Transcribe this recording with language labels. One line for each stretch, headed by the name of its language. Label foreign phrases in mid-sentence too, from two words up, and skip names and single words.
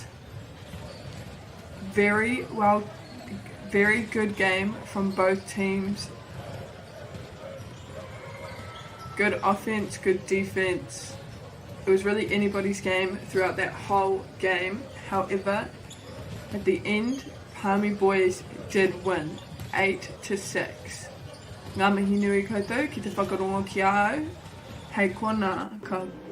English: Very good game from both teams. Good offense, good defense. It was really anybody's game throughout that whole game. However, at the end, Palmy Boys did win 8-6.
Māori: Ngā mihi nui koutou ki te whakarongo ki a au. Hei kona ka.